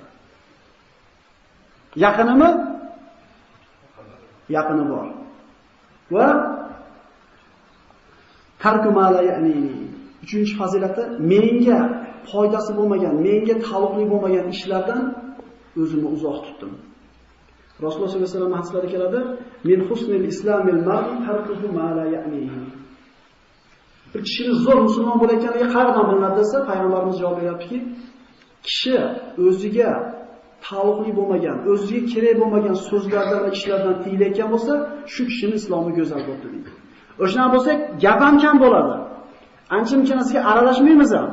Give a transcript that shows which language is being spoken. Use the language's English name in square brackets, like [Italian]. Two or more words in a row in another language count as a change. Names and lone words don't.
[Uzbek] Yaqinimi? Yaqini bor. [Arabic] وترك ما لا يعنيني. [Uzbek] Uchinchi fazilati, menga foydasi bo'lmagan, menga taalluqli bo'lmagan ishlardan o'zimni uzoq tutdim. Rasululloh [Arabic] صلى الله عليه وسلم [Uzbek] hadislarida keladi: [Arabic] "من حسن إسلام المرء تركه ما لا يعنيه." [Uzbek] Bir kishini zo'r musulmon bo'layotganiga qayerdan bilinadi desa, payg'ambarimiz javob beryaptiki, kishi o'ziga taalluqli bo'lmagan, o'ziga kerak bo'lmagan so'zlardan va ishlardan tiyilayotgan bo'lsa, shu kishining islomi go'zal bo'ldi deydi. O'shanaqa bo'lsa, gap ham kam bo'ladi. Ancha-muncha narsaga aralashmaymiz ham.